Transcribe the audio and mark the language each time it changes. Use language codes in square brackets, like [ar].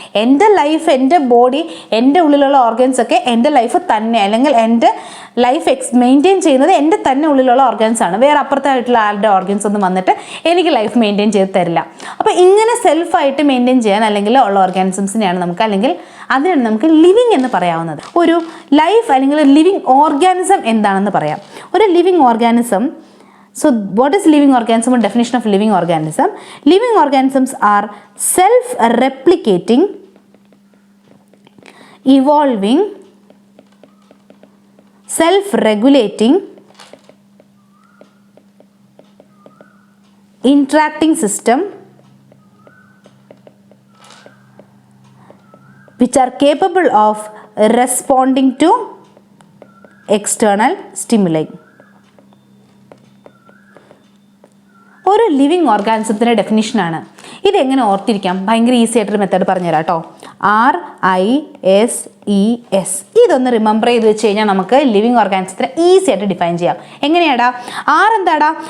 [ml] എൻ്റെ ലൈഫ്, എൻ്റെ ബോഡി, എൻ്റെ ഉള്ളിലുള്ള ഓർഗൻസ് ഒക്കെ എൻ്റെ ലൈഫ് തന്നെ, അല്ലെങ്കിൽ എൻ്റെ ലൈഫ് മെയിൻറ്റെയിൻ ചെയ്യുന്നത് എൻ്റെ തന്നെ ഉള്ളിലുള്ള ഓർഗൻസ് ആണ്. വേറെ അപ്പുറത്തായിട്ടുള്ള ആളുടെ ഓർഗൻസ് ഒന്നും വന്നിട്ട് എനിക്ക് ലൈഫ് മെയിൻറ്റെയിൻ ചെയ്ത് തരില്ല. അപ്പോൾ ഇങ്ങനെ സെൽഫായിട്ട് മെയിൻറ്റെയിൻ ചെയ്യാൻ അല്ലെങ്കിൽ ഉള്ള ഓർഗാനിസംസിനെയാണ് നമുക്ക്, അല്ലെങ്കിൽ അതിനാണ് നമുക്ക് ലിവിങ് എന്ന് പറയാവുന്നത്. ഒരു ലൈഫ് അല്ലെങ്കിൽ ലിവിങ് ഓർഗാനിസം എന്താണെന്ന് പറയാം. ഒരു living organism, [en] so what is living organism and definition of living organism? Living organisms are self-replicating, evolving, self-regulating, interacting system which are capable of responding to external stimuli. [ml] ഒരു living ഓർഗാനിസത്തിൻ്റെ ഡെഫിനിഷനാണ്. ഇതെങ്ങനെ ഓർത്തിരിക്കാം? ഭയങ്കര easy ആയിട്ടൊരു method പറഞ്ഞുതരാം കേട്ടോ. RISES. ഇതൊന്ന് remember ചെയ്ത് വെച്ച് കഴിഞ്ഞാൽ നമുക്ക് ലിവിങ് ഓർഗാനിസത്തിനെ ഈസി ആയിട്ട് ഡിഫൈൻ ചെയ്യാം. എങ്ങനെയാടാ? എന്താടാ?